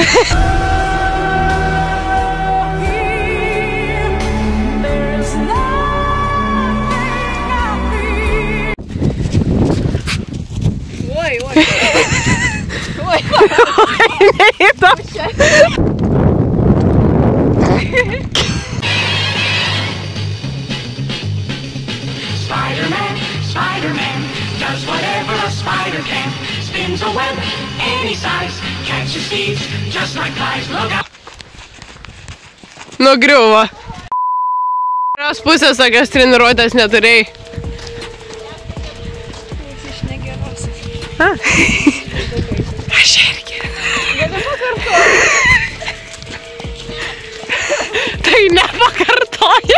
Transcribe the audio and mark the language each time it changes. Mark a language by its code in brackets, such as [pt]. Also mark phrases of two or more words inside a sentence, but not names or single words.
[lt] Oi. Neįtam. [en] Spider-Man does whatever a spider can. Spins a web any size, catches thieves just like flies. Look out! [lt] Nugriuvo. Kurios pusės tokios treniruotės neturėjai? Iš negeros. Aš irgi. Tai nepakartoja.